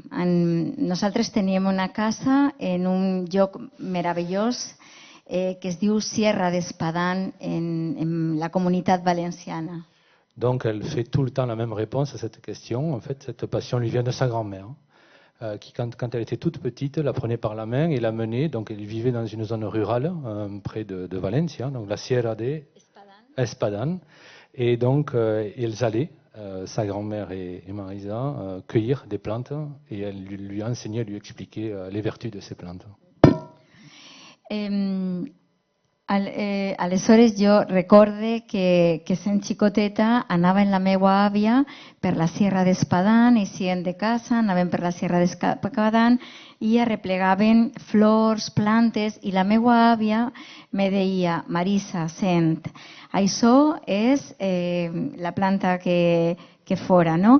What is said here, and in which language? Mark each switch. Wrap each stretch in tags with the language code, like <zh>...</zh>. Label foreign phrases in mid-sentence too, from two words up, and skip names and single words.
<ca>Nosaltres teníem una casa en un lloc meravellós que es diu Sierra d'Espadán en la Comunitat Valenciana.</ca> <fr>Donc elle fait tout le temps la même réponse à cette question. En fait, cette passion lui vient de sa grand-mère, qui quand elle était toute petite, la prenait par la main et la menait. Donc elle vivait dans une zone rurale, près de Valencia, donc la Sierra de Espadán. Et donc ils allaient, sa grand-mère et Marisa, cueillir des plantes et elle lui enseignait, lui expliquait les vertus de ces plantes.</fr> <ca>Aleshores jo recorde que sent xicoteta anava en la meua àvia per la Sierra d'Espadán, eixien de casa, anaven per la Sierra d'Espadán i arreplegaven flors, plantes, i la meua àvia me deia: Marisa, sent, això és la planta que fora, no?</ca>